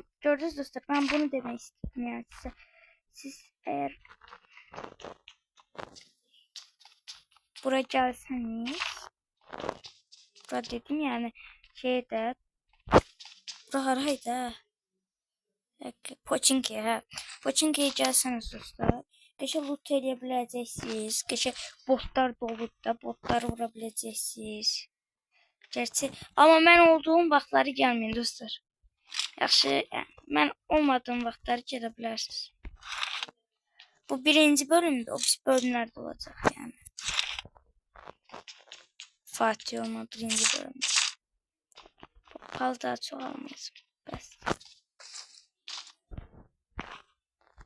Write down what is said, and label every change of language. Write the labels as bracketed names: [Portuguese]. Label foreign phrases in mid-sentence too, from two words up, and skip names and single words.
[Turkish] Gördünüz dostlar, ben bunu demek istedim yani size. Siz eğer buraya gelseniz, burada dedim yani şeyde haraydı Pochinki ha. Pochinki'ye gelseniz dostlar. Geçe loot edebileceksiniz. Geçe botlar dolu da botlar vurabileceksiniz. Gerçi ama ben olduğum vaxtları gelmeyin dostlar. [Azerbaijani] Yaxşı, yəni, mən olmadığım vaxtları gedə bilərsiniz. [Turkish] Bu birinci bölümdür, o bölümlerde olacak yani. Fatih olma birinci bölümde. Pompalı daha çok almayacağım. [Azerbaijani] Bəs.